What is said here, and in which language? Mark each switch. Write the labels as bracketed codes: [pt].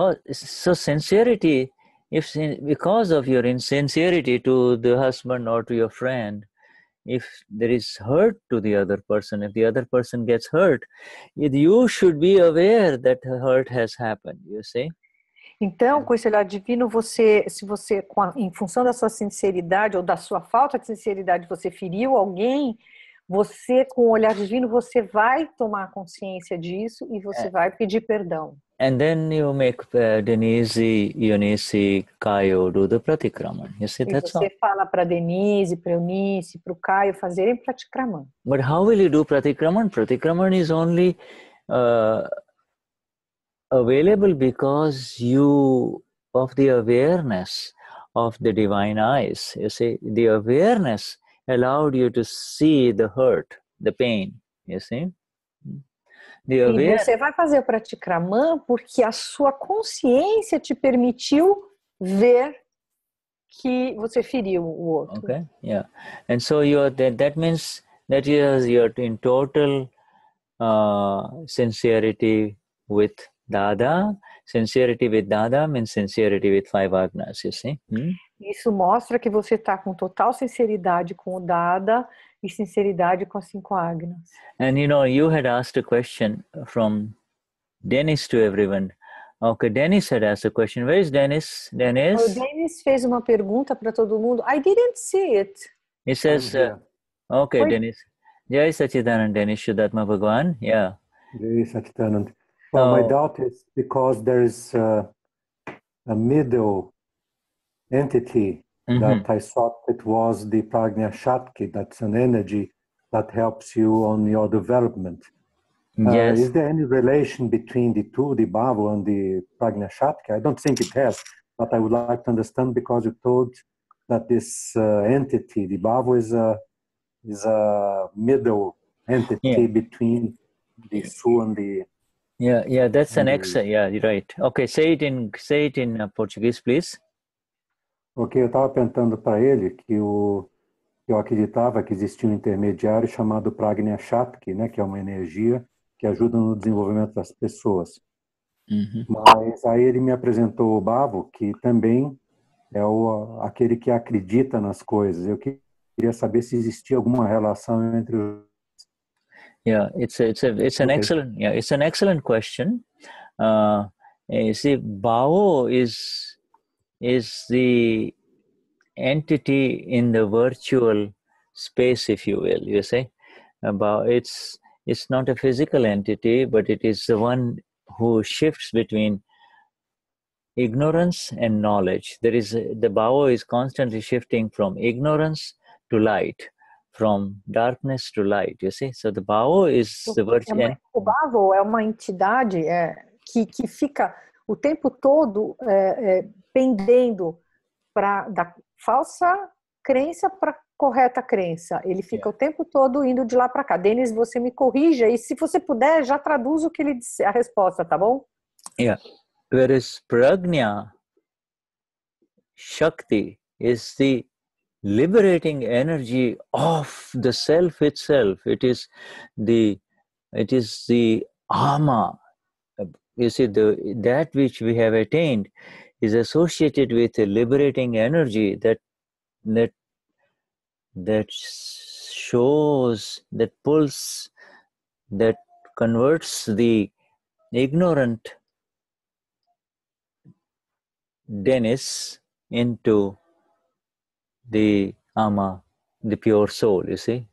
[en] Sincerity, because of your insincerity to the husband or to your friend, if there is hurt to the other person, if the other person gets hurt, you should be aware that hurt has happened, you see. [pt] Então, com esse olhar divino, em função da sua sinceridade ou da sua falta de sinceridade, você feriu alguém, você, com o olhar divino, você vai tomar consciência disso e você vai pedir perdão. [en] And then you make Denize, Eunice, Caio do the pratikraman. You see, that's all. [pt] Você fala para Denise, para Eunice, para o Caio fazerem pratikraman. [en] But how will you do pratikraman? Pratikraman is only available because of the awareness of the divine eyes. You see, the awareness allowed you to see the hurt, the pain. You see. [pt] E você vai fazer o pratikraman porque a sua consciência te permitiu ver que você feriu o outro. [en] Okay, yeah. And so that means that you're in total sincerity with Dada. Sincerity with Dada means sincerity with 5 agnas, you see. [pt] Isso mostra que você está com total sinceridade com o Dada e sinceridade com as 5 agnas. [en] And you had asked a question from Denize to everyone. Okay, Denize had asked a question. Where is Denize? [pt] O Denize fez uma pergunta para todo mundo. [en] I didn't see it. He says, okay, Denize. Jai Sachidanand, Denize, Shuddhatma Bhagavan. Yeah. Jai Sachidanand. Well, my doubt is because there is a middle entity that I thought it was the Prajna Shakti, that's an energy that helps you on your development. Yes. Is there any relation between the two, the Bhava and the Prajna Shakti? I don't think it has, but I would like to understand because you told that this entity, the Bhava, is a middle entity between the Su and the... Yeah, that's an excellent, yeah, you're right. Okay, say it in Portuguese, please. [pt] Ok, eu estava perguntando para ele que eu acreditava que existia um intermediário chamado Prajna Shakti, né, que é uma energia que ajuda no desenvolvimento das pessoas. Mas aí ele me apresentou o Bhava, que também é aquele que acredita nas coisas. Eu queria saber se existia alguma relação entre os... [en] Yeah, it's an excellent question. You see, Bao is the entity in the virtual space, if you will, you see. It's not a physical entity, but it is the one who shifts between ignorance and knowledge. The Bao is constantly shifting from ignorance to light, from darkness to light, you see. So the Bao is the virtue. [pt] O Bao é uma entidade que fica o tempo todo pendendo da falsa crença para correta crença. Ele fica o tempo todo indo de lá para cá. Denize, você me corrija, e se você puder, já traduz o que ele disse, a resposta, tá bom? [en] Yeah. Whereas Prajna Shakti is the liberating energy of the self itself. It is the ama. You see, that which we have attained is associated with a liberating energy that shows, that pulls, that converts the ignorant Denize into the ama, the pure soul, you see.